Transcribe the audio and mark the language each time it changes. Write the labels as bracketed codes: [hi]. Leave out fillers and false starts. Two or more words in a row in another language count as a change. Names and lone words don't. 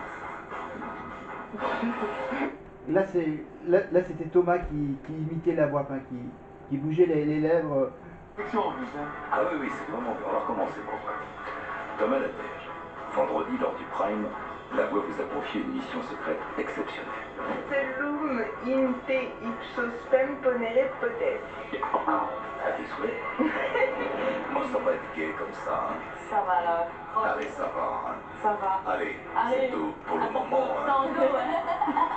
[fr] Là c'était Thomas qui imitait la voix, enfin, qui bougeait les lèvres. Ah oui, c'est vraiment bien. On va recommencer pour vrai. Thomas Latège, vendredi lors du Prime, la voix vous a confié une mission secrète exceptionnelle. [la] Cellum in te ipso spem ponere potes. [fr] À tes souhaits. Moi, ça va être gay comme ça. Hein. Ça va là. Allez, ça va. Hein. Ça va. Allez, Allez. c'est tout pour le Attends, moment. Hein. tango, ouais.